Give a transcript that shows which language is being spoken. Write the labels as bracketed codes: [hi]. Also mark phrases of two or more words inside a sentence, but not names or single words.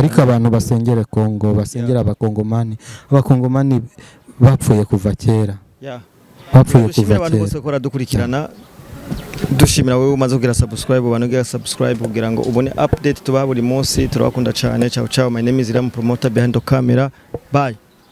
[rn] ariko abantu basengere Kongo basengera abakongomani bapfuye kuva kera bapfuye kuva abantu kera bose baradukurikirana dushimira wowe umaze kugira subscribe ubanugira subscribe kugira ngo ubone update tuba buri munsi turabakunda cyane [it] ciao ciao [en] my name is Ram promoter behind the camera bye